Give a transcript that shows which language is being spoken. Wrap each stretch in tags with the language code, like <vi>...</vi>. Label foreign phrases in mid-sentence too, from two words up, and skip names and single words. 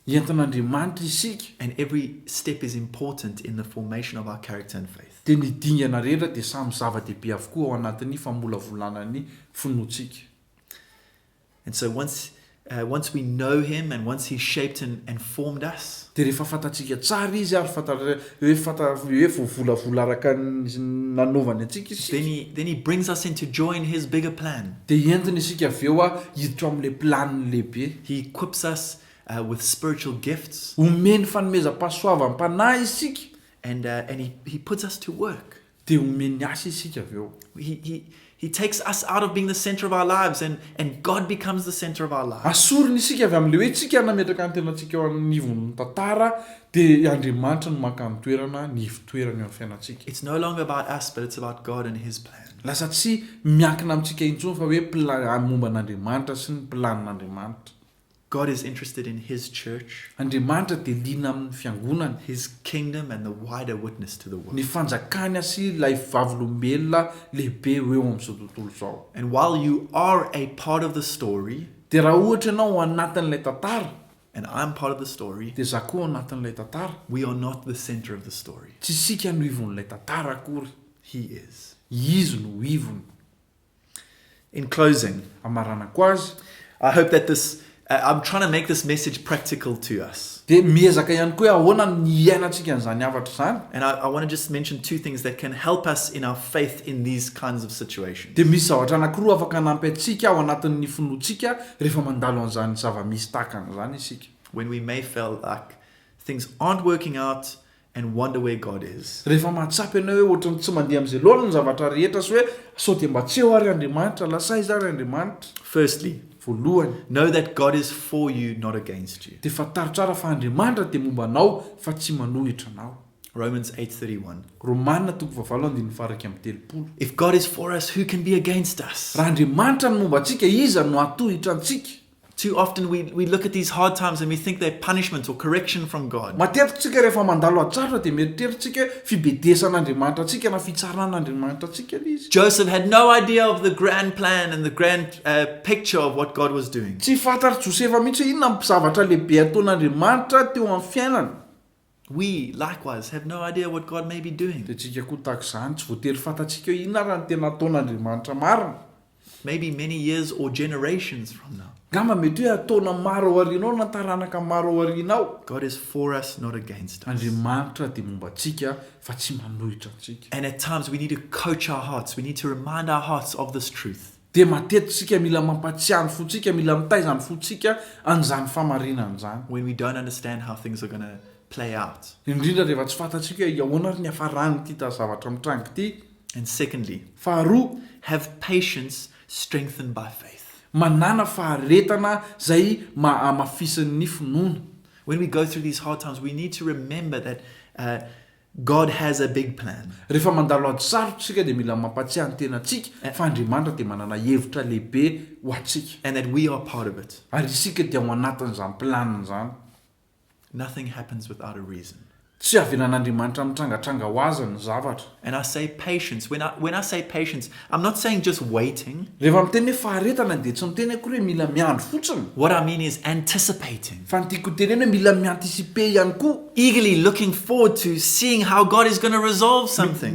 <mg>entin'andriamanitra isika</mg> <en>And every step is important in the formation of our character and faith.</en> <mg>dia ny dingana rehetra dia samy zava-dehibe avokoa ao anatin'ny famolavolanany finoantsika.</mg> <en>And so once we know him and once he shaped and formed us,</en> <mg>dia rehefa fantatsika tsara izy ary hoe voavolavola araka nanaovany antsika isika,</mg> <en>then he brings us into joy in his bigger plan.</en> <mg>dia entina isika avy eo a hiditra amin'ilay planiny lehibe.</mg> <en>He equips us with spiritual gifts,</en> <mg>Omeny fanomezam-pahasoavany panahy isika</mg> <en>and he puts us to work.</en> <mg>dia omeny asa isika avy eo.</mg> <en>He takes us out of being the center of our lives, and God becomes the center of our lives.</en> <mg>Asoriny isika avy amin'ilay hoe tsika nametraka ny tenantsika eo anivon'ny tantara dia Andriamanitra no maka ny toerana ny fitoerany eo amin'ny fiainantsika.</mg> <en>It's no longer about us, but it's about God and his plan.</en> <mg>Lasa tsy miankina amintsika intsony fa hoe momba an'Andriamanitra sy ny planin'Andriamanitra.</mg> <en>God is interested in his church,</en> <mg>Andriamanitra dia liana amin'ny fiangonany,</mg> <en>his kingdom, and the wider witness to the world.</en> <mg>ny fanjakany sy ilay vavolombelona lehibe eo amin'izao tontolo izao.</mg> <en>And while you are a part of the story,</en> <mg>Dia raha ohatra ianao anatin'ilay tantara</mg> <en>and I'm part of the story,</en> <mg>dia za koa anatin'ilay tantara,</mg> <en>we are not the center of the story.</en> <mg>tsy isika no ivon'ilay tantara akory,</mg> <en>He is.</en> <mg>izy no ivony.</mg> <en>In closing,</en> <mg>Amaranako azy</mg> <en>I hope that I'm trying to make this message practical to us.</en> <mg>dia miezaka ihany koa hoe ahoana ny iainantsika an'izany havatra izany.</mg> <en>And I want to just mention two things that can help us in our faith in these kinds of situations.</en> <mg>Dia misy zavatra anankiroa afaka hanampy antsika ao anatin'ny finoantsika rehefa mandalo an'izany zava-misy tahaka an'izany isika.</mg> <en>When we may feel like things aren't working out and wonder where God is.</en> <mg>Rehefa mahatsapy ianao hoe ohatrany tsy mandeha amin'izay loana ny zavatra rehetra sy hoe sao dia mba tsy eo ary Andriamanitra, lasay izy ary Andriamanitra.</mg> <en>Firstly,</en> <mg>Voalohany,</mg> <en>know that God is for you, not against you.</en> <mg>dia fantaro tsara fa Andriamanitra dia momba anao fa tsy manohitra anao.</mg> <en>Romans 8:31.</en> <mg>Romanina 8:7.</mg> <en>If God is for us, who can be against us?</en> <mg>Raha Andriamanitra no momba antsika, iza no atohitra antsika.</mg> <en>Too often we look at these hard times and we think they're punishment or correction from God.</en> <mg>Matetika tsika rehefa mandalo atsarotra dia mieritreritsika fibedesan'Andriamanitra antsika na fitsaran'Andriamanitra antsika ilay izy.</mg> <en>Joseph had no idea of the grand plan and the grand picture of what God was doing.</en> <mg>Tsy fantary Josefa mihitsy hoe inona ny zavatra lehibe ataon'Andriamanitra teo amin'ny fiainana.</mg> <en>We likewise have no idea what God may be doing.</en> <mg>Dia tsika koa tahaka izany tsy voatery fantatsika hoe inona raha ny tena ataon'Andriamanitra marina.</mg> <en>Maybe many years or generations from now.</en> <mg>Gama mety hoe ataona maro ao aorianao na taranaka maro ao aorianao.</mg> <en>God is for us, not against us.</en> <mg>Andriamanitra dia momba antsika fa tsy manohitra antsika.</mg> <en>And at times we need to coach our hearts. We need to remind our hearts of this truth.</en> <mg>Dia matetika mila mampatsiahany fontsika, mila mitaizany fontsika an'izany famarinana izany.</mg> <en>When we don't understand how things are going to play out.</en> <mg>Indrindra rehefa tsy fantatsika hoe ahoana ary ny hafarany ity zavatra mitrango ity.</mg> <en>And secondly,</en> <mg>Faharoa,</mg> <en>have patience strengthened by faith.</en> <mg>manana faharetana izay mafisin'ny finoana.</mg> <en>When we go through these hard times, we need to remember that God has a big plan.</en> <mg>Rehefa mandalo ady sarotra tsika dia mila mampatsiahy ny tenantsika fa Andriamanitra dia manana hevitra lehibe ho antsika.</mg> <en>And that we are part of it.</en> <mg>Ary isika dia ao anatin'izany planiny izany.</mg> <en>Nothing happens without a reason.</en> <mg>Tsy avenan'Andriamanitra mitrangatranga ho azy ny zavatra.</mg> <en>And I say patience. When I say patience, I'm not saying just waiting.</en> <mg>Rehefa miteny hoe faharetana dia tsy miteny akory hoe mila miandro fotsiny.</mg> <en>What I mean is anticipating.</en> <mg>Fa ny tiako teneny hoe mila miantisipe ihany koa.</mg> <en>Eagerly looking forward to seeing how God is going to resolve something.</en>